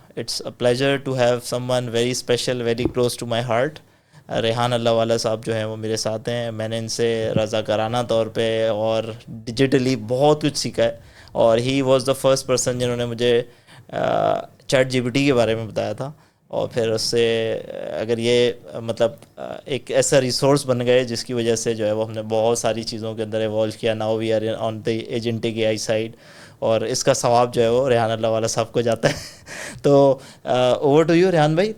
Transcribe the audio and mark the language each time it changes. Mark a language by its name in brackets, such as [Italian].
[English] It's a pleasure to have someone very special, very close to my heart. [Urdu] Rehan اللہ والا صاحب جو ہیں وہ میرے ساتھ ہیں. میں نے ان سے رضاکارانہ طور پہ اور ڈیجیٹلی بہت کچھ سیکھا ہے. اور [English] he was the first person [Urdu] جنہوں نے مجھے چیٹ جی پی ٹی کے بارے میں بتایا تھا. اور پھر اس سے اگر یہ مطلب ایک ایسا ریسورس بن گئے جس کی وجہ سے جو ہے وہ ہم نے بہت ساری چیزوں کے اندر ایوالو کیا. [English] Now we are on the agentic A I side. [Urdu] اور اس کا ثواب جو ہے وہ ریحان اللہ والا صاحب کو جاتا ہے. تو [English] over to you [Urdu] ریحان بھائی.